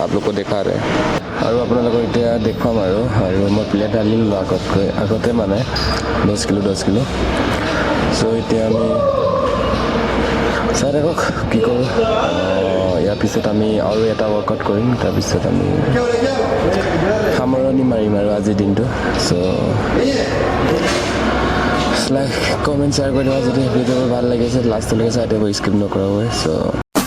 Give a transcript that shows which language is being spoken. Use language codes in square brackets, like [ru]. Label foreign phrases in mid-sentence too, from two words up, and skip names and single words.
[hi] आप लोग को दिखा रहे हैं और [as] আপোনালোকক এতিয়া দেখুৱাম আৰু মই প্লেট আনিলোঁ আগতে মানে 10 কিলো। চ' এতিয়া আমি চাই থাকক কি কৰোঁ। ইয়াৰ পিছত আমি আৰু এটা ৱৰ্কআউট কৰিম। তাৰপিছত আমি সামৰণি মাৰিম আৰু আজিৰ দিনটো। চ' [en] like comment share [as] কৰি দিবা যদি ভিডিঅ'টো ভাল লাগিছে। লাষ্টলৈকে চাই দিব, স্কিপ নকৰাকৈ। চ'